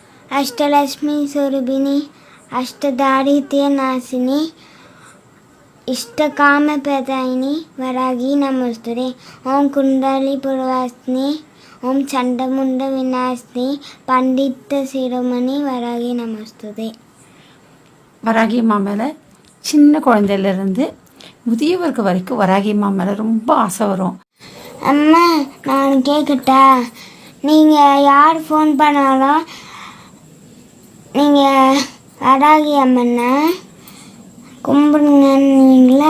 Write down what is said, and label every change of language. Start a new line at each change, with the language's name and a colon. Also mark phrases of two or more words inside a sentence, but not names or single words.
Sanskrit: अष्टलक्ष्मी स्वरूपिणी अष्टदारिद्र्य नाशिनी इष्टकामप्रदायिनी वरागी नमोस्तुते। ओम कुंडली पूर्वासिनी ओम चंडमुंड विनाशिनी पंडित शिरोमणि वरागी नमोस्तुते।
Tamil: வராகி அம்மா மேலே சின்ன குழந்தையிலேருந்து முதியவருக்கு வரைக்கும் வராகி அம்மா மேலே ரொம்ப ஆசை வரும். அம்மா நான் கேட்கட்டா, நீங்கள் யார் ஃபோன் பண்ணாலும் நீங்கள் வராகி அம்மனை கும்பிடுங்கன்னீங்களா?